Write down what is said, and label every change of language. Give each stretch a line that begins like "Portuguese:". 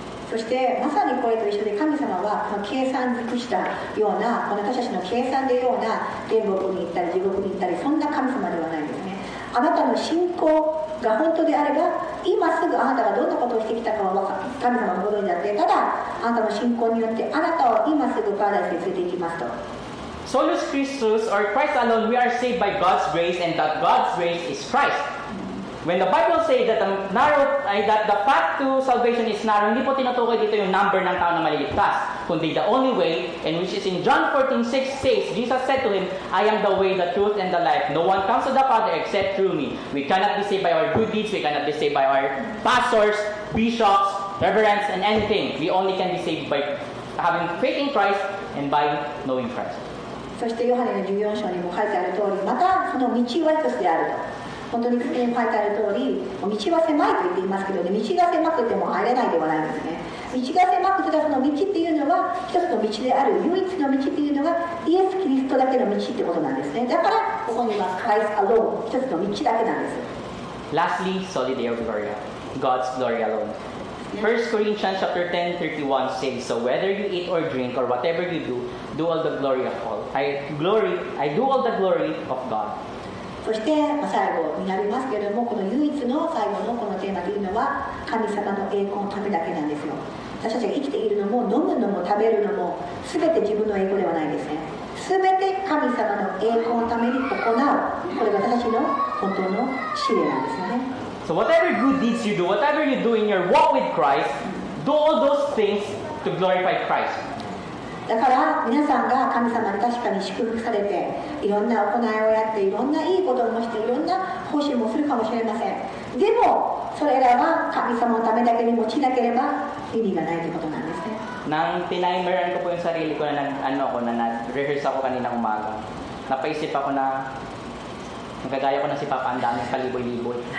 Japanese: そしてまさにこれと一緒で神様はこの計算尽くしたようなこの私たちの計算でような天国に行ったり地獄に行ったりそんな神様ではないんですね。あなたの信仰が本当であれば今すぐあなたがどんなことをしてきたかは神様のことになってただあなたの信仰によってあなたを今すぐパラダイスに連れて行きますと。
English: Solus Christus or Christ alone, we are saved by God's grace, and that God's grace is Christ. When the Bible says that the path to salvation is narrow,
Filipino: hindi po tinutukoy dito yung number ng tao na maliligtas, kundi
English: the only way, and which is in John 14:6 says, Jesus said to him, I am the way, the truth, and the life. No one comes to the Father except through me. We cannot be saved by our good deeds. We cannot be saved by our pastors, bishops, reverends, and anything. We only can be saved by having faith in Christ and by knowing Christ.
Japanese: そしてヨハネの14章にも書いてある通りまたその道は一つであると。本当に書いてある通り道は狭いと言っていますけど、ね、道が狭くても入れないではないんですね。道が狭くてその道っていうのは一つの道である唯一の道っていうのがイエス・キリストだけの道ってことなんですね。だからここにはクライスト・アローン一つの道だけなんです。
English: Lastly, soli Deo Gloria, God's glory alone. 1 Corinthians chapter 10:31 says, so whether you eat or drink or whatever you do all the glory of all. I do all the glory of God.
Japanese: そして、最後になりますけれどもこの唯一の最後のこのテーマというのは神様の栄光のためだけなんですよ。私たちが生きているのも飲むのも食べるのも全て自分の栄光ではないんですね。全て神様の栄光のために行うこれが私たちの本当の使命なんですよね。
English: So whatever good deeds you do, whatever you do in your walk with Christ, do all those things to glorify Christ.
Japanese: だから皆さんが神様に確かに祝福されていろんな行いをやっていろんないいこともしていろんな奉仕もするかもしれません。でもそれらは神様のためだけに用いなければ意味がないということなんですね。
Filipino: Nang tinimeran ko po yung sarili ko na nag-rehearse ako kanina umaga, napaisip ako na nagagaya ko na si Papa, ang daming paliboy-liboy.